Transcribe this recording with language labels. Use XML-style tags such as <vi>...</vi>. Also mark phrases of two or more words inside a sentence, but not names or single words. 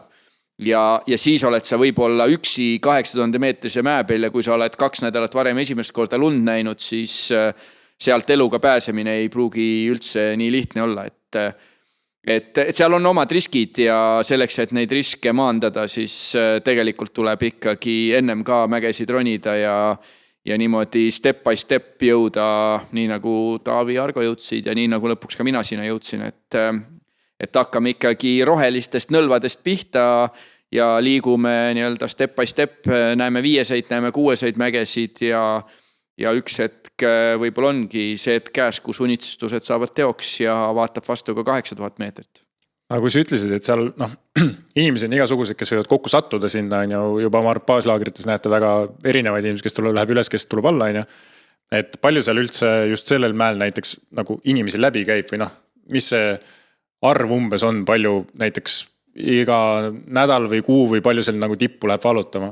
<et>Ja siis oled sa võib-olla üksi 8000 meetrise mäe peal ja kui sa oled 2 nädalat varem esimest korda lund näinud, siis sealt eluga pääsemine ei pruugi üldse nii lihtne olla, et seal on omad riskid ja selleks, et neid riske maandada, siis tegelikult tuleb ikkagi ennem ka mägesid ronida ja niimoodi</et> <en>step by step</en> <et>jõuda, nii nagu Taavi Argo jõudsid ja nii nagu lõpuks ka mina sinna jõudsin, et hakkame ikkagi rohelistest nõlvadest pihta ja liigume</et> <en>step by step,</en> <et>näeme 5, näeme 6 mägesid ja üks hetk võib-olla ongi see hetk käes, kus unistused saavad teoks ja vaatab vastu ka 8000 meetrit. Aga kui sa ütlesid, et seal inimesi on igasugused, kes võivad kokku sattuda sinna, juba oma baaslaagrites näete väga erinevaid inimesi, kes läheb üles, kes tuleb alla, et palju seal üldse just sellel mäel näiteks nagu inimesi läbi käib või mis see arv umbes on, palju näiteks iga nädal või kuu või palju seal nagu tippu läheb valutama?</et>